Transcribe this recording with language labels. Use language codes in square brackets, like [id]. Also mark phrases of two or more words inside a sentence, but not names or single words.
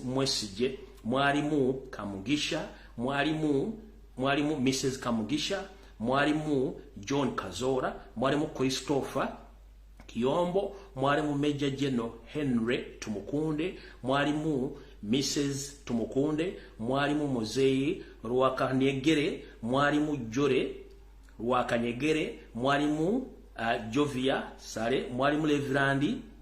[lg] Mwesije, mwalimu Kamugisha, mwalimu Mrs. Kamugisha, mwalimu John Kazora, mwalimu Christopher Kiyombo, mwalimu Major General Henry Tumukunde, mwalimu Mrs. Tumukunde, mwalimu Muzeyi Rwakanyegere, mwalimu Jore Rwakanyegere, mwalimu Jovia Sare, mwalimu Levrandi